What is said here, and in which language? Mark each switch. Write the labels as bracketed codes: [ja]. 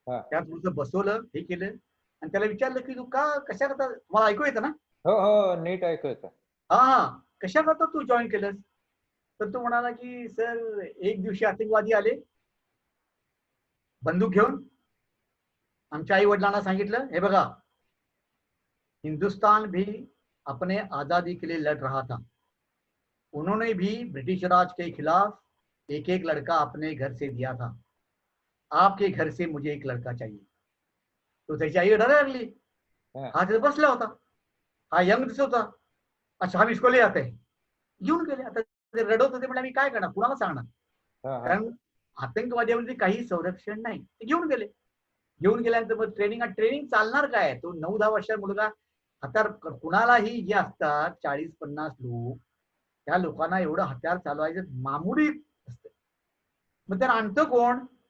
[mr] त्यात तुझं बसवलं, हे केलं आणि त्याला विचारलं की तू का कशा करता, तुम्हाला ऐकू येतं ना? हो, नीट ऐकू येतं. कशा करता तू जॉईन केलंस? तर तो म्हणाला की सर, एक दिवशी आतंकवादी आले बंदूक घेऊन. आमच्या आई वडिलांना सांगितलं, हे बघा, [hi] हिंदुस्तान भी अपने आजादी के लिए लड़ रहा था, उन्होंने भी ब्रिटिश राज के खिलाफ एक लड़का अपने घर से दिया था, आपके घर से मुझे एक लड़का चाहिए. [mr] तो त्याची आई डरायला लागली. हा तिथे बसला होता, हा यंग दिसत होता. [hi] अच्छा, हम इसको ले आते हैं. [mr] घेऊन गेले. आता ते रडत होते, म्हणजे मी काय करणार, कुणाला सांगणार, कारण आतंकवाद्यावरती काही संरक्षण नाही. ते घेऊन गेले. घेऊन गेल्यानंतर मग ट्रेनिंग चालणार काय? तो 9-10 वर्षाचा मुलगा, हत्यार कुणालाही जे असतात 40-50 लोक, त्या लोकांना एवढं हत्यार चालवायचं मामुली असतं. मग त्याला आणतं कोण?